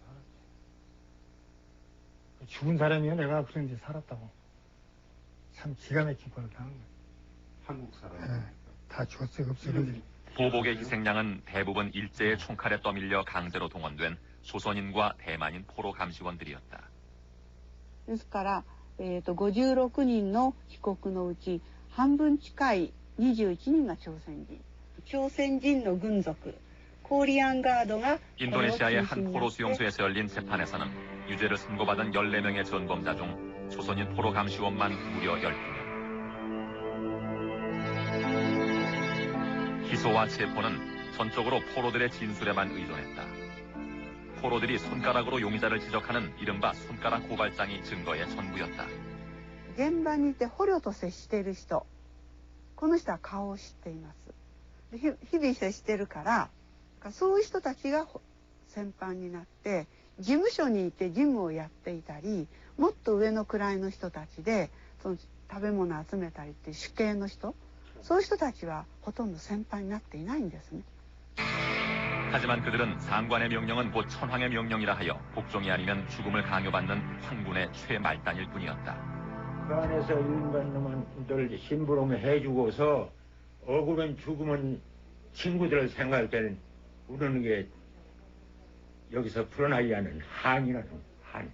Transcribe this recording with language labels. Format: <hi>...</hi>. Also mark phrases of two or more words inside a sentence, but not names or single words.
<ko>죽은 사람이요. 내가 그런 데 살았다고. 참 기가 막힌 걸 당한 거예요. 한국 사람. 네, 다 죽었어요. 없어요. 보복의 희생양은 대부분 일제의 총칼에 떠밀려 강제로 동원된 조선인과 대만인 포로 감시원들이었다.</ko> <ja>ですから、56人の被告のうち半分近い21人が朝鮮人。朝鮮人の軍属、コーリアンガードが</ja> <ko>인도네시아의 한 포로 수용소에서 열린 재판에서는 유죄를 선고받은 14명의 전범자 중 조선인 포로 감시원만 무려 12명. 기소와 체포는 전적으로 포로들의 진술에만 의존했다. 포로들이 손가락으로 용의자를 지적하는 이른바 손가락 고발장이 증거의 전부였다.</ko> <ja>現場にいて捕虜と接している人、この人は顔を知っています。日々接してるから、そういう人たちが戦犯になって、事務所にいて事務をやっていたり、もっと上の位の人たちでその食べ物を集めたりっていう主刑の人、そういう人たちはほとんど戦犯になっていないんですね。</ja> <ko>하지만 그들은 상관의 명령은 곧 천황의 명령이라 하여 복종이 아니면 죽음을 강요받는 황군의 최말단일 뿐이었다. 그 안에서 일반 놈들 심부름 해주고서 억울한 죽으면 친구들을 생각할 때는 우리는 게 여기서 풀어나지 않은 한이라는 한.</ko>